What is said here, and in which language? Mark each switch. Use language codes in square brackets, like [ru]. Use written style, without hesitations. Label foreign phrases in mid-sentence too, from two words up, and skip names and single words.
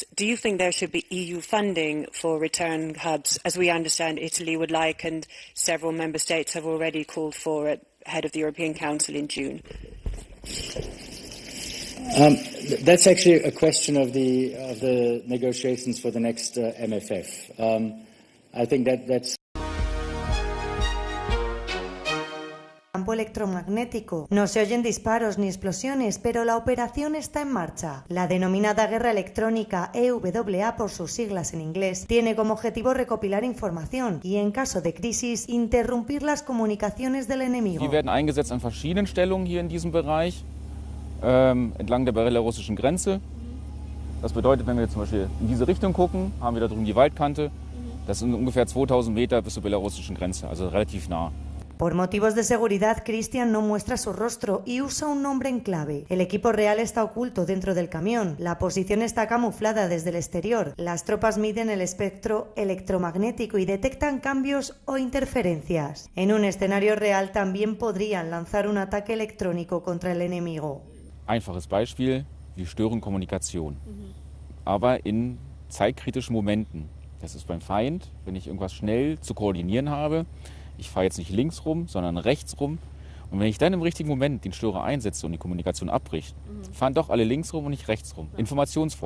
[en] Do you think there should be EU funding for return hubs, as we understand Italy would like, and several member states have already called for it ahead of the European Council in June? That's actually a question of the negotiations for the next MFF. I think that's [es] Campo electromagnético. No se oyen disparos ni explosiones, pero la operación está en marcha. La denominada guerra electrónica, EWA por sus siglas en inglés, tiene como objetivo recopilar información y, en caso de crisis, interrumpir las comunicaciones del enemigo. [de] Die werden eingesetzt an verschiedenen Stellungen hier in diesem Bereich, entlang der belarussischen Grenze. Das bedeutet, wenn wir jetzt zum Beispiel in diese Richtung gucken, haben wir da drüben die Waldkante. Das sind ungefähr 2000 Meter bis zur belarussischen Grenze, also relativ nah. [es] Por motivos de seguridad, Christian no muestra su rostro y usa un nombre en clave. El equipo real está oculto dentro del camión. La posición está camuflada desde el exterior. Las tropas miden el espectro electromagnético y detectan cambios o interferencias. En un escenario real también podrían lanzar un ataque electrónico contra el enemigo. [de] Einfaches Beispiel, wir stören Kommunikation. Aber in zeitkritischen Momenten. Das ist beim Feind, wenn ich irgendwas schnell zu koordinieren habe. Ich fahre jetzt nicht links rum, sondern rechts rum. Und wenn ich dann im richtigen Moment den Störer einsetze und die Kommunikation abbricht, fahren doch alle links rum und nicht rechts rum.